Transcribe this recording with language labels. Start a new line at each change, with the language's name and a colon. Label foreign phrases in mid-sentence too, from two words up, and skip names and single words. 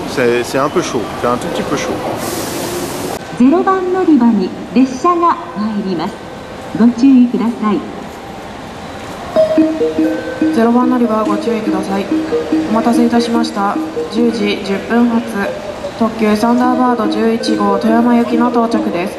French: C'est un peu chaud, c'est un tout petit peu chaud.
Japanese: 0 番乗り場に列車が参ります。ご注意ください。 0番乗り場ご注意ください。お待たせいたしました。10時10分発特急サンダーバード11号富山行きの到着です。